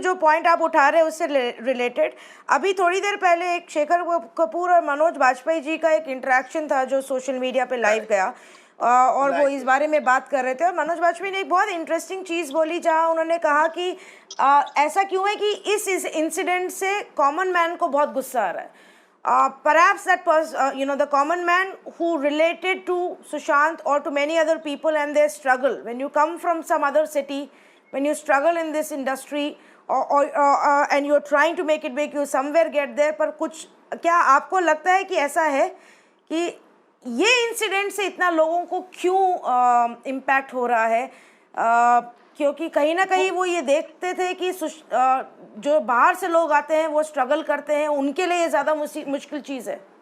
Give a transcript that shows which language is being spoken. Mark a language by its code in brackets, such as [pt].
[hi] जो पॉइंट आप उठा रहे हैं उससे रिलेटेड, अभी थोड़ी देर पहले एक शेखर कपूर और मनोज बाजपेयी जी का एक इंटरेक्शन था जो सोशल मीडिया पे लाइव गया, और वो इस बारे में बात कर रहे थे। और मनोज बाजपेयी ने एक बहुत इंटरेस्टिंग चीज़ बोली, जहां उन्होंने कहा कि ऐसा क्यों है कि इस इंसिडेंट से कॉमन मैन को बहुत गुस्सा आ रहा है। [en] Perhaps that the common man who related to Sushant or to many other people and their struggle. When you come from some other city, when you struggle in this industry, and you're trying to make it big, you somewhere get there. [hi] पर कुछ क्या आपको लगता है कि ऐसा है कि ये इंसिडेंट से इतना लोगों को क्यों इम्पैक्ट हो रहा है? क्योंकि कहीं ना कहीं वो ये देखते थे कि जो बाहर से लोग आते हैं वो स्ट्रगल करते हैं, उनके लिए ये ज्यादा मुश्किल चीज है।